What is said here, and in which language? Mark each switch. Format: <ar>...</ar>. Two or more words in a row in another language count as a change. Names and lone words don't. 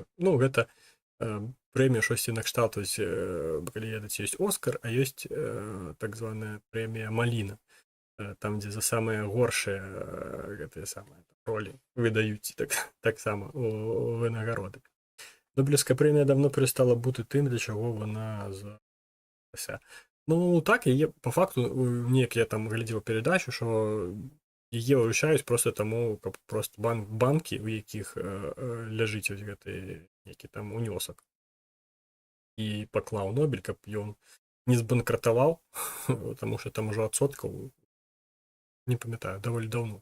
<be>Ну, гэта прэмія штосьці накшталт, калі ведаць, ёсць Оскар, а ёсць так званая прэмія Маліна, там, дзе за самыя горшыя гэтыя самыя ролі выдаюць таксама вынагароды.</be> <uk>Нобелевская прэмія давно перестала бути тим, для чого вона з'явилася.</uk> <be>Ну, так, яе, по факту, неяк я там глядзеў передачу, що яе выручаюць просто таму, каб просто банкі, у якіх ляжыць ось гэты некі там унёсак, і паклаў Нобель, каб ён не збанкратаваў, таму што там ужо адсоткаў, не памятаю, даволі даўно.</be>